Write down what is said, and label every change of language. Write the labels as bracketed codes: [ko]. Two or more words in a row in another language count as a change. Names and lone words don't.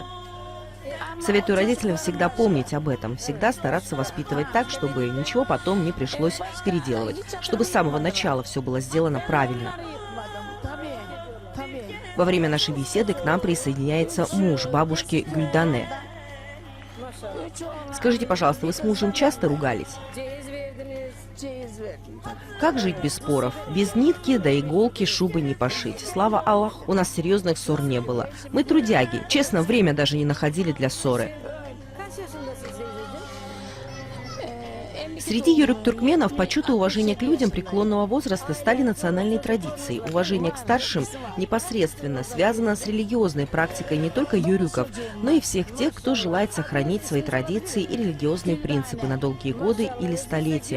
[ru] Советую родителям всегда помнить об этом, всегда стараться воспитывать так, чтобы ничего потом не пришлось переделывать, чтобы с самого начала все было сделано правильно. Во время нашей беседы к нам присоединяется муж бабушки Гюльдане. Скажите, пожалуйста, вы с мужем часто ругались? [tr] Ceyiz verdiniz. Ceyiz verdim tabii. [ru] Как жить без споров? Без нитки до иголки шубы не пошить. Слава Аллаху, у нас серьезных ссор не было. Мы трудяги. Честно, время даже не находили для ссоры. [tr] Kaç yaşındasın teyzeciğim? [ru] Среди юрюк-туркменов почет и уважение к людям преклонного возраста стали национальной традицией. Уважение к старшим непосредственно связано с религиозной практикой не только юрюков, но и всех тех, кто желает сохранить свои традиции и религиозные принципы на долгие годы или столетия.